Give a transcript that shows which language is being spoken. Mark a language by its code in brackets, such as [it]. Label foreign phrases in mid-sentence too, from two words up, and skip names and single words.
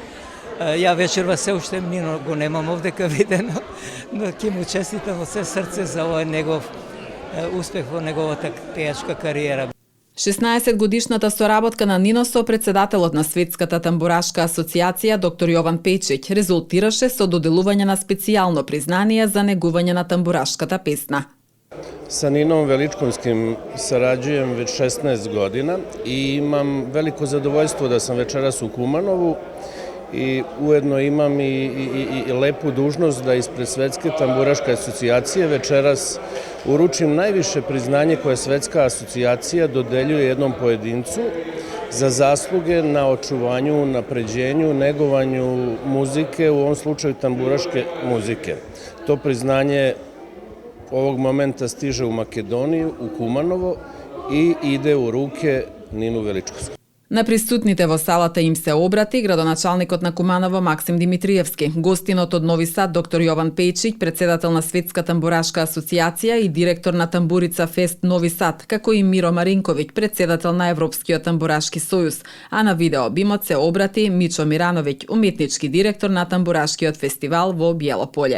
[mk] Ја вечерва се уште Нино го немам овдека видено, но ќе му честитам од се срце за овој негов успех во неговата пејачка кариера. 16-годишната соработка на Нино со председателот на Светската тамбурашка асоциација доктор Јован Пејчиќ резултираше со доделување на специјално признание за негување на тамбурашката песна. [sr] Sa Ninom Veličkovskim sarađujem već 16 godina i imam veliko zadovoljstvo da sam večeras u Kumanovu i ujedno imam i lepu dužnost da ispred Svetske tamburaške asocijacije večeras uručim najviše priznanje koje Svetska asocijacija dodeljuje jednom pojedincu za zasluge na očuvanju, napređenju, negovanju muzike, u ovom slučaju tamburaške muzike. To priznanje ovog momenta stiže u Makedoniju, u Kumanovo i ide u ruke Ninu Veličkovsku. [mk] На присутните во салата им се обрати градоначалникот на Куманово Максим Димитриевски, гостинот од Нови Сад доктор Јован Пејчиќ, председател на Светска тамбурашка асоцијација и директор на Тамбурица Фест Нови Сад, како и Миро Маринковиќ, председател на Европскиот тамбурашки сојуз, а на видео бимот се обрати Мичо Мирановиќ, уметнички директор на Тамбурашкиот фестивал во Биелополе.